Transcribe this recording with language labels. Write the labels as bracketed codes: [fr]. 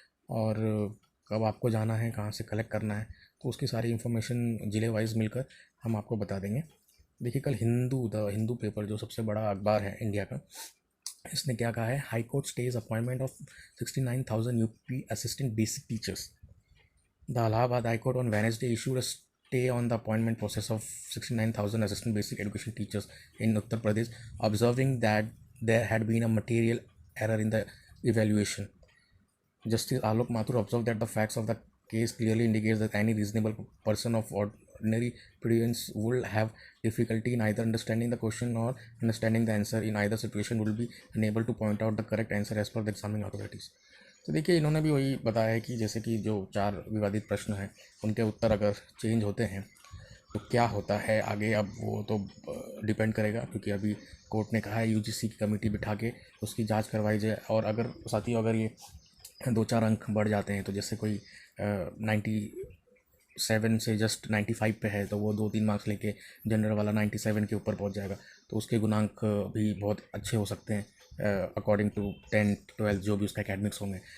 [hi] और कब आपको जाना है, कहाँ से कलेक्ट करना है, तो उसकी सारी इन्फॉर्मेशन ज़िले वाइज मिलकर हम आपको बता देंगे। देखिए, कल द हिंदू पेपर, जो सबसे बड़ा अखबार है इंडिया का, इसने क्या कहा है, [en] High court stays appointment of 69,000 UP assistant basic teachers. The Allahabad high court on Wednesday issued a stay on the appointment process of 69,000 assistant basic education teachers in Uttar Pradesh, observing that there had been a material error in the evaluation. Justice Alok Mathur observed that the facts of the case clearly indicates that any reasonable person of ordinary prudence would have difficulty in either understanding the question or understanding the answer. In either situation, would be unable to point out the correct answer as per the examining authorities. [hi] तो देखिए, इन्होंने भी वही बताया है कि जैसे कि जो 4 विवादित प्रश्न हैं, उनके उत्तर अगर चेंज होते हैं, तो क्या होता है आगे, अब वो तो डिपेंड करेगा, क्योंकि अभी कोर्ट ने कहा है यूजीसी की कमेटी बिठा के उसकी जांच करवाई जाए। और अगर साथियों अगर ये 2-4 अंक बढ़ जाते हैं, तो जैसे कोई 97 से जस्ट 95 पे है, तो वो 2-3 मार्क्स लेके जनरल वाला 97 के ऊपर पहुंच जाएगा, तो उसके गुणांक भी बहुत अच्छे हो सकते हैं [en] according to [hi] 10-12 जो भी उसका एकेडमिक्स होंगे।